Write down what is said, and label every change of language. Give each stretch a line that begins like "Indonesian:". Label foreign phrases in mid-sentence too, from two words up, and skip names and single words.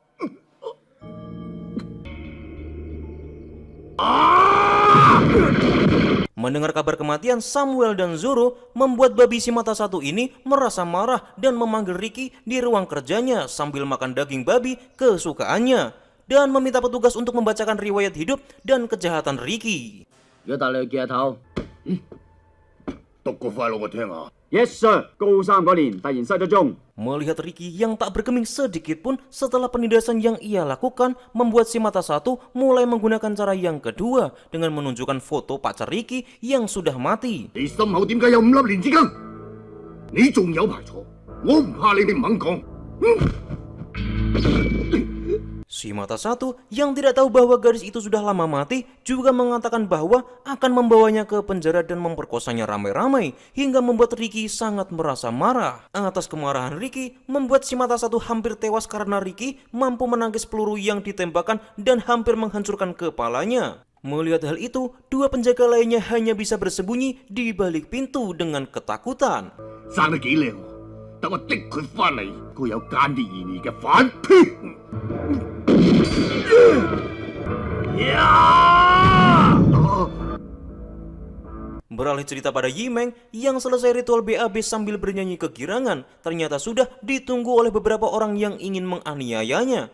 Indonesian: Mendengar kabar kematian Samuel dan Zoro, membuat babi si mata satu ini merasa marah dan memanggil Ricky di ruang kerjanya sambil makan daging babi kesukaannya dan meminta petugas untuk membacakan riwayat hidup dan kejahatan Ricky.
English: Yes sir，
Cantonese: 高3嗰年突然失咗蹤。
Indonesian: Melihat Ricky yang tak bergeming sedikit pun setelah penindasan yang ia lakukan, membuat si mata satu mulai menggunakan cara yang kedua dengan menunjukkan foto pacar Ricky yang sudah mati.
Cantonese: 你心口點解有5粒連子根？你仲有排坐，我唔怕你哋唔肯講。
Indonesian: Si mata satu yang tidak tahu bahwa gadis itu sudah lama mati juga mengatakan bahwa akan membawanya ke penjara dan memperkosanya ramai-ramai hingga membuat Ricky sangat merasa marah. Atas kemarahan Ricky membuat si mata satu hampir tewas karena Ricky mampu menangkis peluru yang ditembakkan dan hampir menghancurkan kepalanya. Melihat hal itu, dua penjaga lainnya hanya bisa bersembunyi di balik pintu dengan ketakutan.
Cantonese: 生得幾靚喎，等我滴佢翻嚟，佢有間諜嫌疑嘅反派。
Indonesian: Beralih cerita pada Yimeng yang selesai ritual BAB sambil bernyanyi kegirangan, ternyata sudah ditunggu oleh beberapa orang yang ingin menganiayanya.